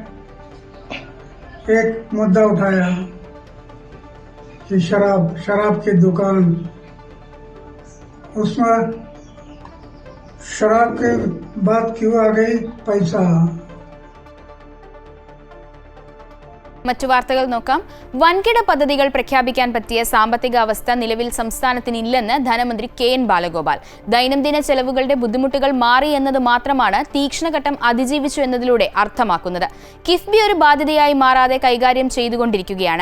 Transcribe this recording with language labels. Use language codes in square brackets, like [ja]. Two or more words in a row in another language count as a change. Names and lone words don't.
[hi] एक मुद्दा उठाया कि शराब की दुकान, उसमें शराब की बात क्यों आ गई? पैसा. [ml] മറ്റു വാർത്തകൾ നോക്കാം. വൻകിട പദ്ധതികൾ പ്രഖ്യാപിക്കാൻ പറ്റിയ സാമ്പത്തിക അവസ്ഥ നിലവിൽ സംസ്ഥാനത്തിനില്ലെന്ന് ധനമന്ത്രി KN ബാലഗോപാൽ. ദൈനംദിന ചെലവുകളുടെ ബുദ്ധിമുട്ടുകൾ മാറി എന്നത് മാത്രമാണ് തീക്ഷ്ണഘട്ടം അതിജീവിച്ചു എന്നതിലൂടെ അർത്ഥമാക്കുന്നത്. കിഫ്ബി ഒരു ബാധ്യതയായി മാറാതെ കൈകാര്യം ചെയ്തുകൊണ്ടിരിക്കുകയാണ്.